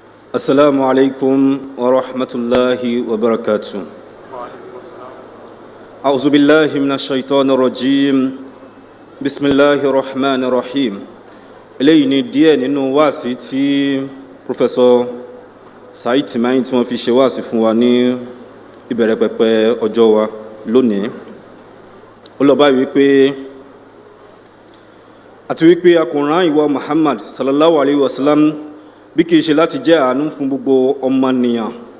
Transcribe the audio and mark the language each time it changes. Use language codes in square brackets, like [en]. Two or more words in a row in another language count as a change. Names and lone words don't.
[ar] السلام عليكم ورحمة الله وبركاته. أعوذ بالله من الشيطان الرجيم. بسم الله الرحمن الرحيم. [yo] eléyìí ni díẹ̀ nínú wáàsí tí Professor Said Timayin tí wọ́n fi ṣe wáàsí fún wa ní ìbẹ̀rẹ̀ pẹ̀pẹ̀ ọjọ́ wa lónìí. Ó lọ báyìí wípé àti wípé a kò rán ìwọ Muhammad [ar] صلى الله عليه وسلم [yo] bí kìí ṣe láti jẹ́ àánú fún gbogbo ọmọnìyàn.